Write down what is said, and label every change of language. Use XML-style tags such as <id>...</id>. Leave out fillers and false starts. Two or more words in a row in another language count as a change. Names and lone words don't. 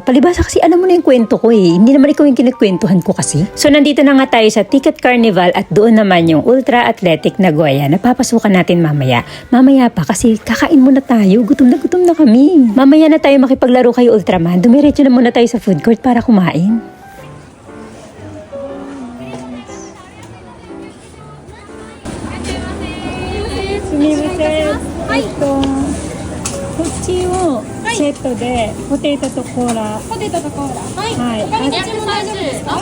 <tl>Palibasa kasi alam mo na yung kwento ko eh. Hindi naman ikaw yung kinakwentuhan ko kasi. So nandito na nga tayo sa Ticket Carnival at doon naman yung Ultra Athletic Nagoya na papasukan natin mamaya. Mamaya pa kasi kakain muna tayo. Gutom na kami. Mamaya na tayo makipaglaro kay Ultraman. Dumiretso na muna tayo sa food court para kumain. Sumimasen. Ito.</tl> <ja>こっちをセットでポテトとコーラ。ポテトとコーラ。はい。はい。他に何も大丈夫ですか？</ja>